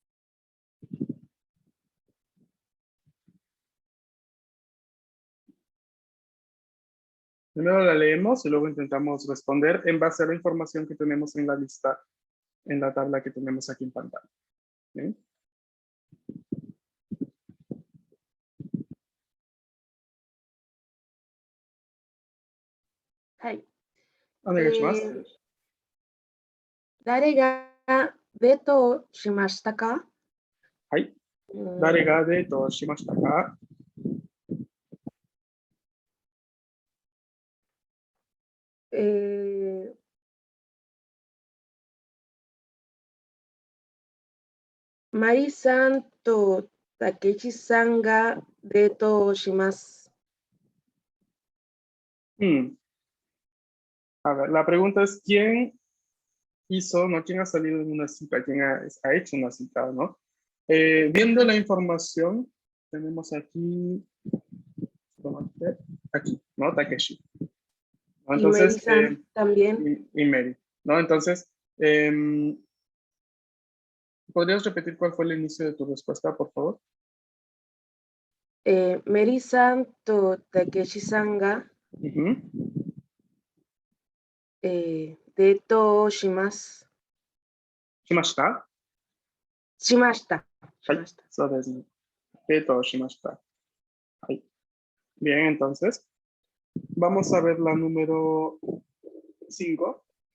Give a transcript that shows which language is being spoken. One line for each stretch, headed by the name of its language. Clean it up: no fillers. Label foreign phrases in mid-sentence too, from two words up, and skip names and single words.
Spanish: Primero la leemos y luego intentamos responder en base a la información que tenemos en la lista, en la tabla que tenemos aquí en pantalla. ¿Bien?
Japanese: はい。お願いします。誰がデートをしましたか？はい。誰がデートをしましたか？マリさんとたけしさんがデートをします。
Spanish: A ver, la pregunta es ¿quién hizo, no quién ha salido en una cita, quién ha hecho una cita, ¿no? Viendo la información, tenemos aquí, ¿no? Takeshi. ¿No? Entonces, y Mary también. Y Mary, ¿no? Entonces, ¿podrías repetir cuál fue el inicio de tu respuesta, por favor?
Japanese: Mary sanとたけしさんが、デートをします。しました？しました。はい、そうですね。デートをしました。はい。
Spanish: Bien, entonces, vamos a ver la número 5.